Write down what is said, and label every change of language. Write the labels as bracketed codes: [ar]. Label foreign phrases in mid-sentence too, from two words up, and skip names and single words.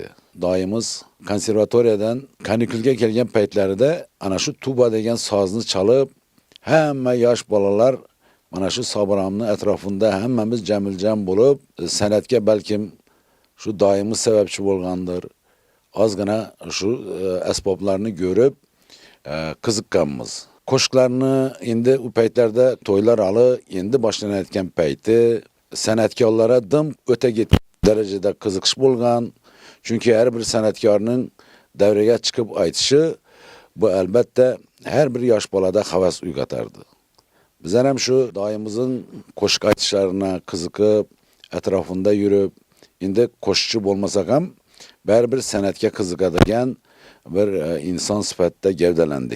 [uz] Doimiz konservatoriyadan kanikulga kelgan paytlarida ana shu tuba degan sozni chalib, hamma yosh bolalar mana shu Sobiramni atrofida hammamiz jamiljan bo'lib, san'atga balkim shu doimiz sababchi bo'lgandir. Ozgina shu asboblarni ko'rib qiziqqanmiz. Qo'shiqlarni endi u paytlarda to'ylar hali endi boshlanayotgan payti san'atkorlarga dim o'ta ketgan darajada qiziqish bo'lgan. [tr] Çünkü her bir [uz] sanatkarning davraga chiqib aytishi bu albatta [tr] her bir [uz] yosh bolada havas uyg'otardi. Bizlar ham shu doimimizning qo'shiq aytishlarini qiziqib, atrofida yurib, endi qo'shiqchi bo'lmasak ham baribir san'atga qiziqadigan bir inson sifatida gavdalandik.